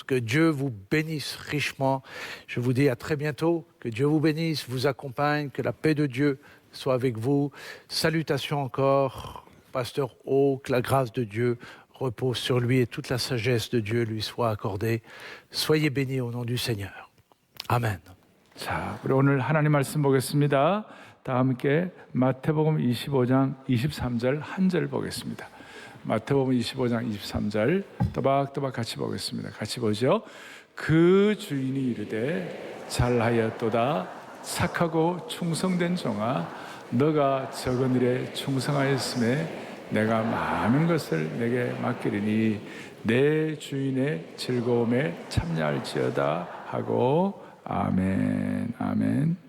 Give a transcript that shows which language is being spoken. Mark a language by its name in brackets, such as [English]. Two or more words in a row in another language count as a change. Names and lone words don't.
[French] Que Dieu vous bénisse richement. Je vous dis à très bientôt. Que Dieu vous bénisse, vous accompagne, que la paix de Dieu soit avec vous. Salutations encore, Pasteur O, que la grâce de Dieu repose sur lui et toute la sagesse de Dieu lui soit accordée. Soyez bénis au nom du Seigneur. Amen. [Korean] 자, 우리 오늘 하나님 말씀 보겠습니다. 다 함께 마태복음 25장 23절 한 절 보겠습니다. 마태복음 25장 23절 또박또박 같이 보겠습니다. 같이 보죠. 그 주인이 이르되 잘하였도다 착하고 충성된 종아 너가 적은 일에 충성하였음에 내가 많은 것을 내게 맡기리니 내 주인의 즐거움에 참여할지어다 하고 아멘 아멘.